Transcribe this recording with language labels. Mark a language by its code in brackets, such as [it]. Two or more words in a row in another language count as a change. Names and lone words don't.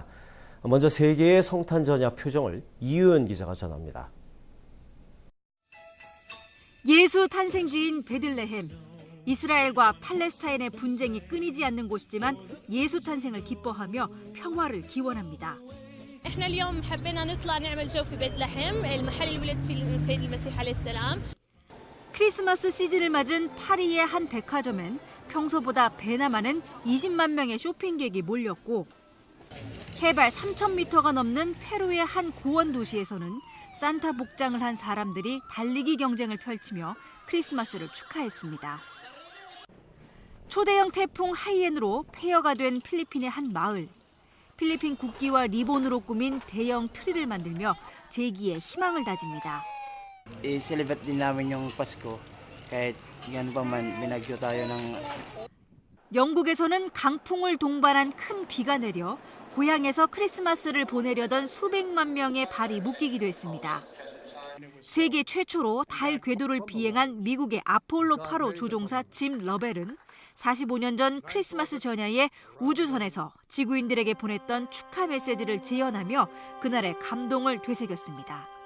[ko] 먼저 세계의 성탄전야 표정을 이유연 기자가 전합니다. 예수 탄생지인 베들레헴. 이스라엘과 팔레스타인의 분쟁이 끊이지 않는 곳이지만 예수 탄생을 기뻐하며 평화를 기원합니다. [ar] احنا اليوم حبينا نطلع نعمل جو في بيت لحم المحل اللي ولد فيه السيد المسيح عليه السلام. [ko] 크리스마스 시즌을 맞은 파리의 한 백화점엔 평소보다 배나 많은 20만 명의 쇼핑객이 몰렸고 해발 3,000m가 넘는 페루의 한 고원 도시에서는 산타 복장을 한 사람들이 달리기 경쟁을 펼치며 크리스마스를 축하했습니다. 초대형 태풍 하이엔으로 폐허가 된 필리핀의 한 마을. 필리핀 국기와 리본으로 꾸민 대형 트리를 만들며 재기에 희망을 다집니다. [tl] I-celebrate din namin yung Pasko kahit yan pa man binagyo tayo ng. [ko] 영국에서는 강풍을 동반한 큰 비가 내려 고향에서 크리스마스를 보내려던 수백만 명의 발이 묶이기도 했습니다. 세계 최초로 달 궤도를 비행한 미국의 아폴로 8호 조종사 짐 러벨은 45년 전 크리스마스 전야에 우주선에서 지구인들에게 보냈던 축하 메시지를 재현하며 그날의 감동을 되새겼습니다.